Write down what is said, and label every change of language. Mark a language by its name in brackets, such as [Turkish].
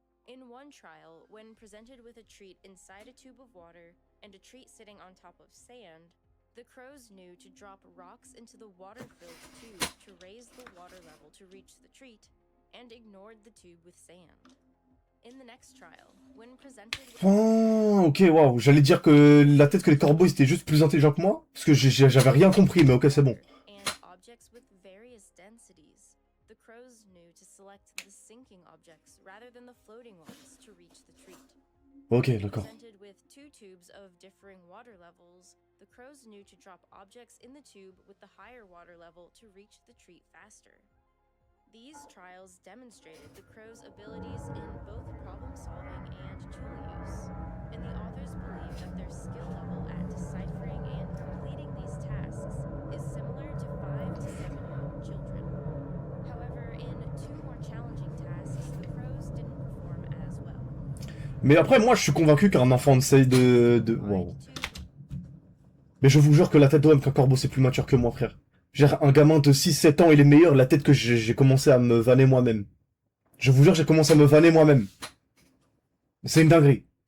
[English] In one trial, when presented with a treat inside a tube of water and a treat sitting on top of sand, the crows knew to drop rocks into the water-filled tube to raise the water level to reach the treat, and ignored the tube with sand. In the next trial, when presented with... [French] Oh, ok, waouh, j'allais dire que la tête que les corbeaux étaient juste plus intelligents que moi, parce que j'avais rien compris, mais ok, c'est bon. [English] And objects with various densities, the crows knew to select the sinking objects rather than the floating ones to reach the treat. [French] Ok, d'accord. [English] Presented with two tubes of differing water levels, the crows knew to drop objects in the tube with the higher water level to reach the treat faster. These trials demonstrated the crow's abilities in both problem solving and tool use, and the authors believe that their skill level at deciphering and completing these tasks is similar to 5 to 7-year-old children. However, in two more challenging tasks, the crows didn't perform as well. [French] Mais après, moi, je suis convaincu qu'un enfant de... Wow. Mais je vous jure que la tête d'homme qu'un corbeau c'est plus mature que moi, frère. J'ai un gamin de 6-7 ans, il est meilleur, la tête que j'ai commencé à me vanner moi-même. Je vous jure, j'ai commencé à me vanner moi-même. C'est une dinguerie.